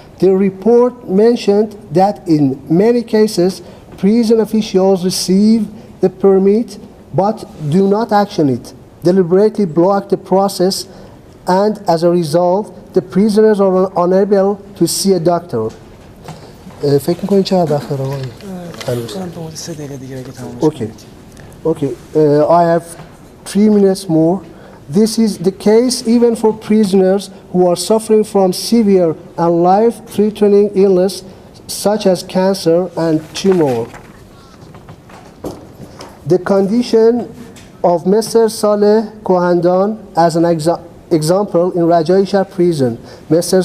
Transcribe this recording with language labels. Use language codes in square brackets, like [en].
[en] The report mentioned that in many cases, prison officials receive the permit but do not action it, deliberately block the process, and as a result, the prisoners are unable to see a doctor. [fa] فکر می‌کنید چقدر وقت داره آقای؟ [en] Okay, I have 3 minutes more. This is the case even for prisoners who are suffering from severe and life-threatening illness such as cancer and tumor. The condition of Mr. Saleh Kohandan as an example in RajayiShahr prison. Mr.